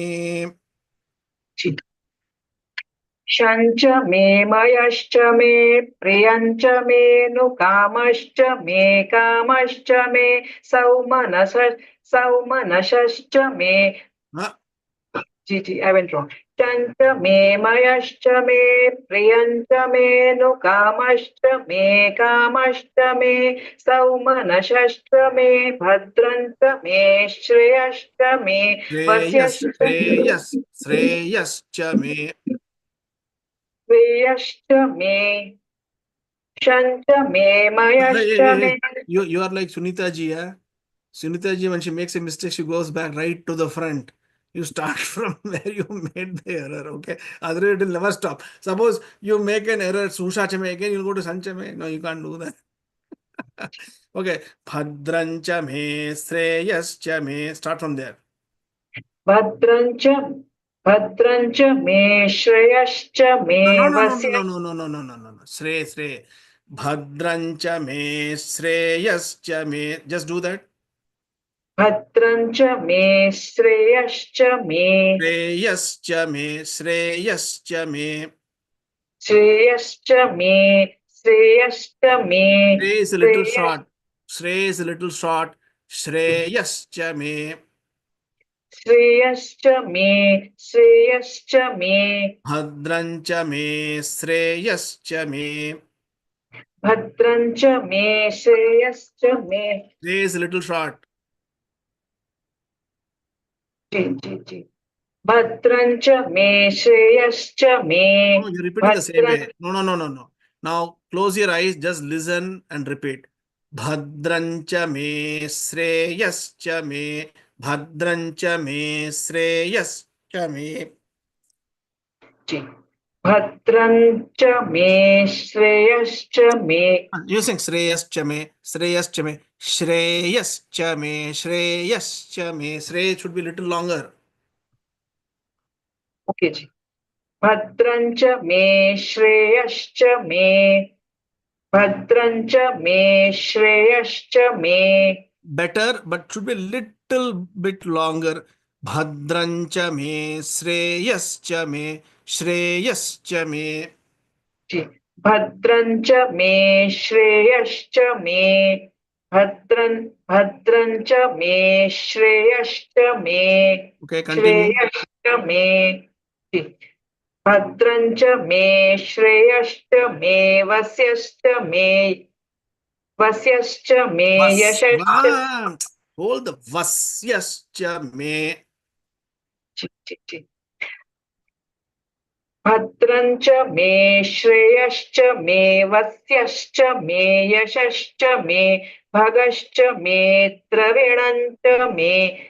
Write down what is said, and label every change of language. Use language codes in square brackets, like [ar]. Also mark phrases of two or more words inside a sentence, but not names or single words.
[sa] शञ्च मे मयश्च मे प्रियञ्च मे नु कामश्च मे सौमनसश्च मे जी [en] I went wrong. [sa] शञ्च मे मयश्च मे प्रियञ्च मे नु कामश्च मे सौमनसश्च मे भद्रञ्च मे श्रेयश्च मे श्रेयश्च मे श्रेयश्च मे शञ्च मे मयश्च मे [en] You are like Sunita ji, eh? Sunita ji, when she makes a mistake, she goes back right to the front. You start from where you made the error, okay? Otherwise, it will never stop. Suppose you make an error, Susha Chame, again you'll go to Sanchame. No, you can't do that. Okay. [sa] भद्रञ्च मे श्रेयश्च मे. [en] Start from there. [sa] भद्रञ्च मे श्रेयश्च मे [en] No, no, no, Vasya no, no, no, no, no, no, no, no. Shrey. [sa] भद्रञ्च मे श्रेयश्च मे. [en] Just do that. [sa] भद्रञ्च मे श्रेयश्च मे श्रेयश्च मे श्रेयश्च मे. श्रेयश्च मे श्रेयश्च मे [en] Shrey is a little short. Shrey is a little short. [sa] श्रेयश्च मे. श्रेयश्च मे श्रेयश्च मे भद्रञ्च मे श्रेयश्च मे. भद्रञ्च मे श्रेयश्च मे. [en] Shrey is a little short. Ji. [sa] भद्रञ्च मे श्रेयश्च मे [en] No, you're repeating the same Bhadran way. No. Now close your eyes, just listen and repeat. [sa] भद्रञ्च मे श्रेयश्च मे. भद्रञ्च मे श्रेयश्च मे. [en] Ji. [sa] भद्रञ्च मे श्रेयश्च मे. Using श्रेयश्च मे श्रेयश्च मे श्रेयश्च मे श्रेयश्च मे. [en] Shrey should be a little longer. Okay, ji. [sa] भद्रञ्च मे श्रेयश्च मे. भद्रञ्च मे श्रेयश्च मे. [en] Better, but should be a little bit longer. [sa] भद्रञ्च मे श्रेयश्च मे श्रेयश्च मे. [en] Ji. [sa] भद्रञ्च मे श्रेयश्च मे. भद्रञ्च मे श्रेयश्च मे. [en] Okay, continue. [sa] श्रेयश्च मे. Ji. भद्रञ्च मे श्रेयश्च मे वस्यश्च मे. वस्यश्च मे यशश्च. [en] Hold the [sa] वस्यश्च मे. [en] Ji. [sa] भद्रञ्च मे श्रेयश्च मे वस्यश्च मे यशश्च मे भगश्च मे द्रविणञ्च मे